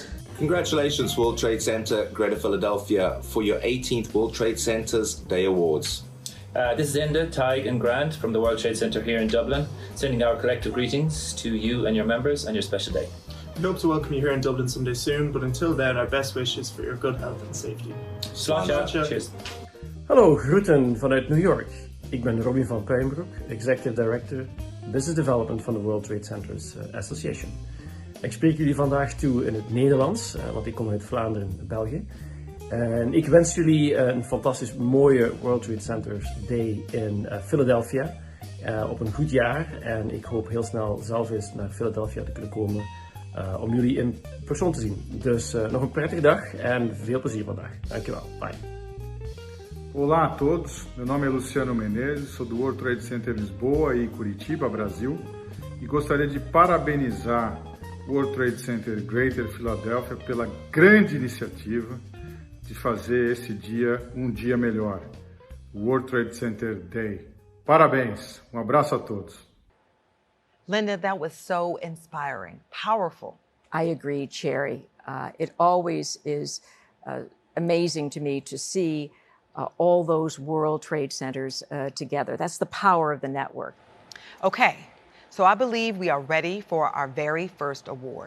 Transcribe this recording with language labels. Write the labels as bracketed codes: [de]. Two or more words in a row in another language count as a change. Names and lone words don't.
[en] Congratulations, World Trade Center Greater Philadelphia, for your 18th World Trade Centers Day Awards. This is Enda, Tig and Grant from the World Trade Center here in Dublin, sending our collective greetings to you and your members on your special day. We hope to welcome you here in Dublin someday soon, but until then, our best wishes for your good health and safety. Sláinte. Cheers. [nl] Hallo, groeten vanuit New York. Ik ben Robin van Puimbroek, [en] Executive Director Business Development [nl] van de [en] World Trade Centers Association. [nl] Ik spreek jullie vandaag toe in het Nederlands, want ik kom uit Vlaanderen, België. En ik wens jullie een fantastisch mooie World Trade Centers Day in Philadelphia. Op een goed jaar. En ik hoop heel snel zelf eens naar Philadelphia te kunnen komen om jullie in persoon te zien. Dus nog een prettige dag en veel plezier vandaag. Dankjewel. Bye. [pt] Olá a todos, meu nome é Luciano Menezes, sou do World Trade Center Lisboa e Curitiba, Brasil, e gostaria de parabenizar o World Trade Center Greater Philadelphia pela grande iniciativa de fazer esse dia um dia melhor, o World Trade Center Day. Parabéns, um abraço a todos. [en] Linda, that was so inspiring, powerful. I agree, Cherry. It always is amazing to me to see all those World Trade Centers together. That's the power of the network. Okay, so I believe we are ready for our very first award.